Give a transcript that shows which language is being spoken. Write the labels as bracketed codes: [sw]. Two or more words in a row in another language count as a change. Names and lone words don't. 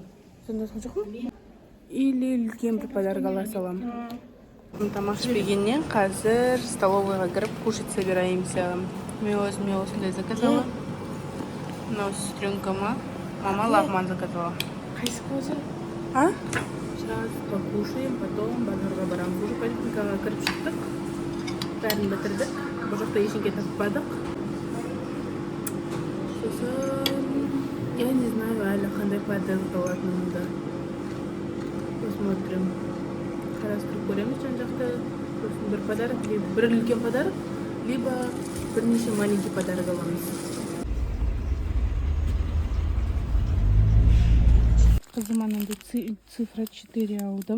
[kk] Сонда жоқ ма? Или үлкен бір подарок ала салам. Тамақ ішпегеннен қазір столовыйға кіріп [ru] кушать собираемся. [kk] Мен осындай заказала. Но сестренкама мама лагман заказала. Қайсы көзі? [ru] Сейчас покушаем, потом [kk] базарға барамыз. Уже поликлиникаға кіріп шықтық. Бәрін бітірдік. Бұл жақта ешеңке таппадық. Сосын, [ru] я не знаю, [kk] әлі қандай подарок алатынымды. [ru] Посмотрим. [kk] Қарастырып көреміз жан жақта. Сосын бір подарок, бір үлкен подарок, либо бірнеше [ru] маленький подарок [kk] аламыз. Қызым анандай цифра 4 алдым.